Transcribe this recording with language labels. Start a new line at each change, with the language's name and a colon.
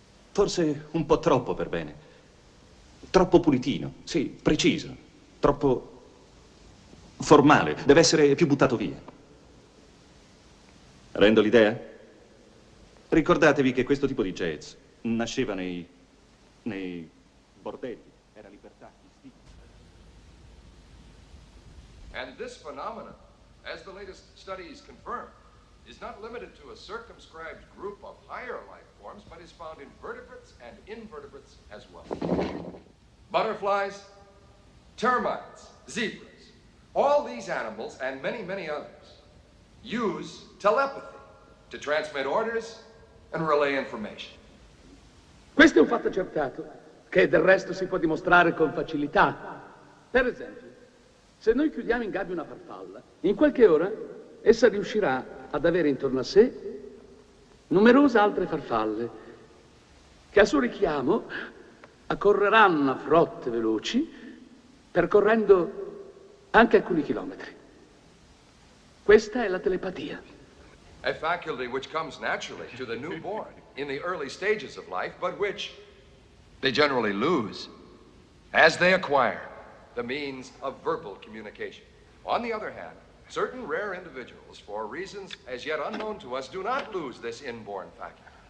Italian: Forse un po' troppo per bene. Troppo pulitino, sì, preciso. Troppo formale. Deve essere più buttato via. Rendo l'idea? Ricordatevi che questo tipo di jazz nasceva nei bordelli. Era libertà.
English: And this phenomenon, as the latest studies confirm, is not limited to a circumscribed group of higher life forms, but is found in vertebrates and invertebrates as well. Butterflies, termites, zebras, all these animals and many, many others use telepathy to transmit orders and relay information.
Italian: Questo è un fatto accertato, che del resto si può dimostrare con facilità. Per esempio, se noi chiudiamo in gabbia una farfalla, in qualche ora essa riuscirà ad avere intorno a sé numerose altre farfalle che a suo richiamo accorreranno a frotte veloci, percorrendo anche alcuni chilometri. Questa è la telepatia.
English: A faculty which comes naturally to the newborn in the early stages of life, but which they generally lose as they acquire the means of verbal communication. On the other hand, certain rare individuals, for reasons as yet unknown to us, do not lose this inborn faculty.